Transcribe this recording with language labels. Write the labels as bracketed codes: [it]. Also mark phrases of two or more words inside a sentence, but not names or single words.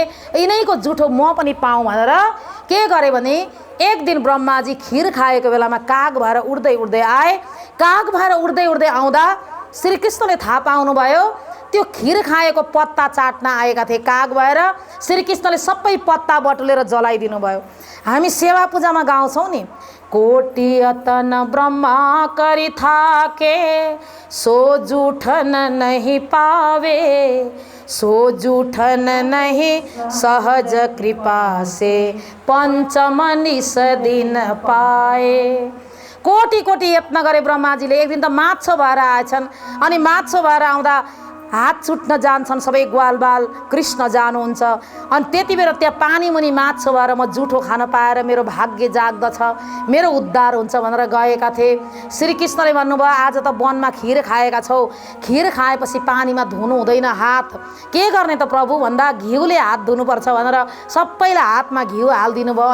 [ne] यिनैको जुठो म पनि पाऊँ भनेर के गरे भने एक दिन ब्रह्माजी खिर खाएको बेलामा काग भएर उड्दै उड्दै आए। काग भएर उड्दै उड्दै आउँदा श्रीकृष्णले थाहा पाउनुभयो त्यो खिर खाएको पत्ता चाट्न आएका थिए काग भएर। श्रीकृष्णले सबै पत्ता बटुलेर जलाइदिनु भयो। हामी सेवा पूजामा गाउँछौँ नि, [hi] कोटि यतन ब्रह्मा करि थाके सो जूठन नहीं पावे, सो जूठन नहीं सहज कृपा से पंचमनिस दिन पाए। [ne] कोटि कोटि यत्न गरे ब्रह्माजीले। एक दिन त माछो भएर आएछन्, अनि माछो भएर आउँदा हात छुट्न जान्छन् सबै ग्वालबाल, कृष्ण जानुहुन्छ। अनि त्यति बेला त्यहाँ पानी मुनि माछो भएर म जुठो खान पाएर मेरो भाग्य जाग्दछ, मेरो उद्धार हुन्छ भनेर गएका थिए। श्रीकृष्णले भन्नुभयो आज त वनमा खिर खाएका छौ, खिर खाएपछि पानीमा धुनु हुँदैन हात, के गर्ने त प्रभु भन्दा घिउले हात धुनुपर्छ भनेर सबैलाई हातमा घिउ हालिदिनु भयो।